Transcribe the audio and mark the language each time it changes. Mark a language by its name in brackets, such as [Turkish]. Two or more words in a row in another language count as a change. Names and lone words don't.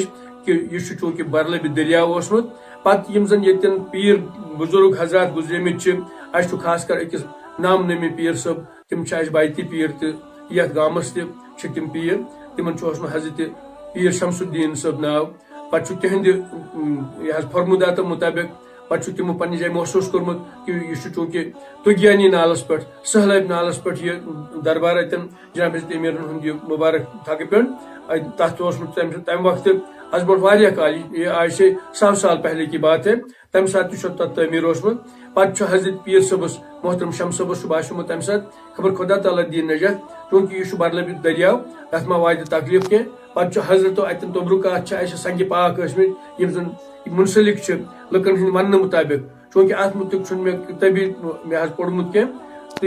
[Kashmiri] کہ یہِ چھُ چوٗنٛکہِ برلبہِ دٔریاو اوسمُت پتہٕ یِم زن ییٚتٮ۪ن پیٖر بُزرگ حضرات گُزریمٕتۍ چھِ اَسہِ چھُ خاص کر أکِس نام نٲمی پیٖر صٲب تِم چھِ اَسہِ بایتی پیٖر تہِ یتھ گامس تہِ چھِ تِم پیٖر تِمن چھُ اوسمُت حضرت پیٖر شمس الدیٖن صٲب ناو پتہٕ چھُ تِہنٛدِ یہِ حظ فرموداتو مُطٲبق پتہٕ چھُ تِمو پننہِ جایہِ محسوٗس کوٚرمُت کہ یہِ چھُ چوٗنٛکہِ تُگیانی نالس پٮ۪ٹھ سہلاب نالس پٮ۪ٹھ یہِ دربار اتٮ۪ن جناب حضرت امیرن ہُنٛد یہِ مبارک تھکہٕ پٮ۪نٛڈ تتھ اوسمُت تمہِ وقتہٕ از برونٛٹھ واریاہ کال [Urdu] یہ آج سے 100 سال پہلے کی بات ہے [Kashmiri] تمہِ ساتہٕ تہِ چھُ تتھ تعمیٖر اوسمُت پتہٕ چھُ حضرت پیٖر صٲبس محترم شمس صٲبس چھُ باسیومُت تمہِ ساتہٕ خبر خۄدا تعالیٰ دِیِن نجات چوٗنٛکہِ یہِ چھُ برلبہِ دٔریاو اتھ ما واتہِ تکلیٖف کینٛہہ پتہٕ چھُ حضرتو اتٮ۪ن توبرُکات چھِ اَسہِ سنگہِ پاک ٲسمٕتۍ یِم زن منسلک چھِ لُکن ہٕنٛدۍ وننہٕ مُطٲبق چوٗنٛکہِ اتھ مُتعلق چھُنہٕ مےٚ طبی مےٚ حظ پوٚرمُت کینٛہہ تہٕ